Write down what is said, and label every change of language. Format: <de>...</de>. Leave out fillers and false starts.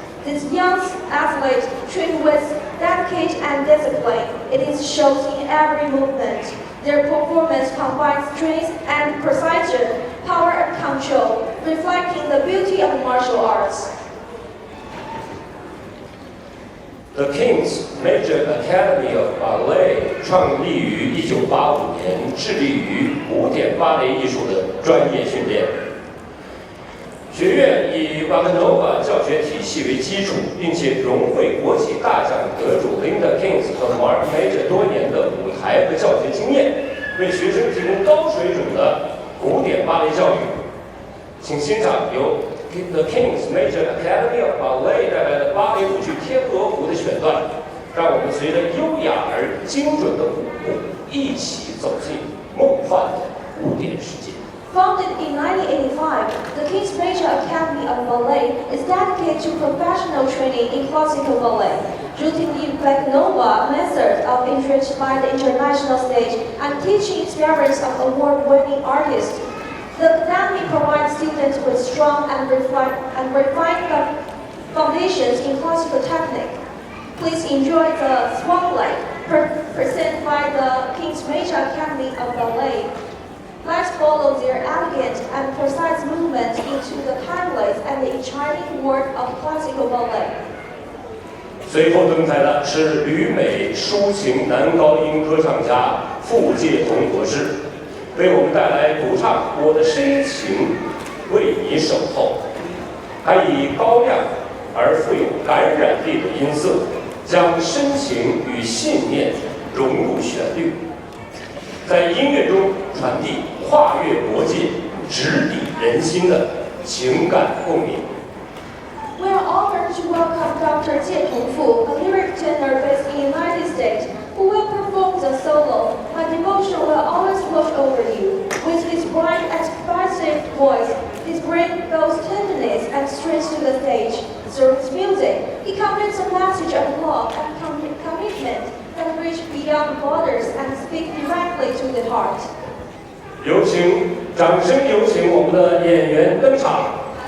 <en>This young athlete trained with dedication and discipline. It is shown in every movement. Their performance combines strength and precision, power and control, reflecting the beauty of martial arts.</en> <zh>The Kintz-Mejia Academy of Ballet 创立于1985年，致力于古典芭蕾艺术的专业训练。学院以瓦格诺瓦教学体系为基础，并且融汇国际大奖得主 Linda Kintz 和 Mark Major 多年的舞台和教学经验，为学生提供高水准的古典芭蕾教育。请欣赏由 The Kintz-Mejia Academy of Ballet 带来的芭蕾舞剧《天鹅湖》的选段，让我们随着优雅而精准的舞步，一起走进梦幻的古典世界。</zh> <en>Founded in 1985, the Kintz-Mejia Academy of Ballet is dedicated to professional training in classical ballet, rooted in Bakanova method of enriched by the international stage and teaching experience of award-winning artists. The academy provides students with strong and refined foundations in classical technique. Please enjoy the spotlight presented by the Kintz-Mejia Academy of Ballet. Let's follow their elegant and precise movement into the timeless and the enchanting world of classical ballet.</en> <zh>随后登台的是旅美抒情男高音歌唱家傅介彤博士，为我们带来独唱《我的深情为你守候》，还以高亮而富有感染力的音色，将深情与信念融入旋律，在音乐中传递跨越国界、直抵人心的情感共鸣。</zh> <en>We are honored to welcome Dr. Jie Tongfu, a lyric tenor based in the United States, who will perform the solo. My devotion will always watch over you. With his bright, expressive voice, he brings both tenderness and strength to the stage. Through his music, he conveys a message of love and commitment that reach beyond borders and speak directly to the heart.</en> <zh>有请，掌声有请我们的演员登场。</zh>